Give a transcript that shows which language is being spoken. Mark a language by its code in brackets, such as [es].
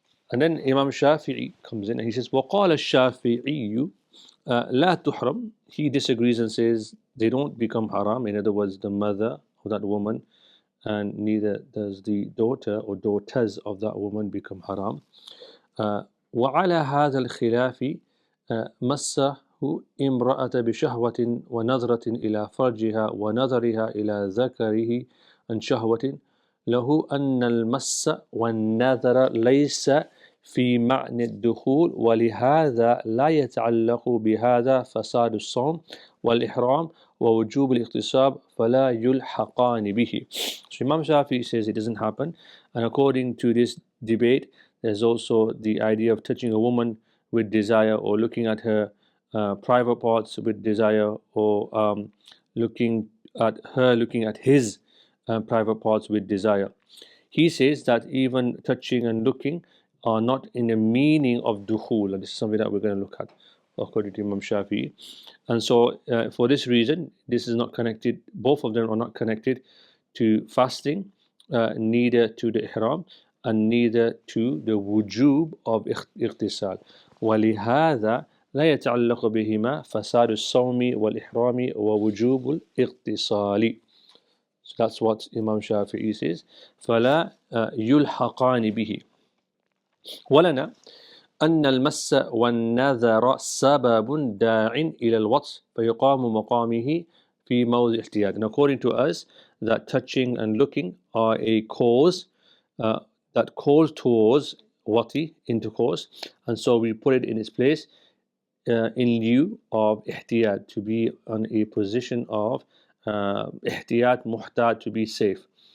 [en] And then Imam Shafi'i comes in and he says, [ar] وَقَالَ الشَّافِعِيُّ لَا تُحْرَمْ. [en] He disagrees and says they don't become haram. In other words, the mother of that woman and neither does the daughter or daughters of that woman become haram. [ar] وعلى هذا الخلاف مسه امرأة بشهوة ونظرة إلى فرجها ونظرها إلى ذكره عن شهوة له أن المس والنظر ليس في معنى الدخول ولهذا لا يتعلق بهذا فساد الصوم والإحرام ووجوب الاغتصاب فلا يلحقان به. [en] So Imam Shafi says it doesn't happen, and according to this debate there's also the idea of touching a woman with desire or looking at her private parts with desire or looking at his private parts with desire. He says that even touching and looking are not in the meaning of dukhul, and this is something that we're going to look at according to Imam Shafi. And so for this reason, this is not connected, both of them are not connected to fasting, neither to the ihram and neither to the wujub of اغتسال. [ar] ولهذا لا يتعلق بهما فساد الصوم والإحرام ووجوب الاغتسال. [en] So that's what Imam Shafi'i says. [ar] فلا يلحقان به. ولنا أن المس والنذر سبب داع إلى الوطء فيقام مقامه في موضع احتياط. [en] And according to us, that touching and looking are a cause that calls towards wati, intercourse, and so we put it in its place in lieu of ihtiyat, to be on a position of ihtiyat, muhtad, to be safe.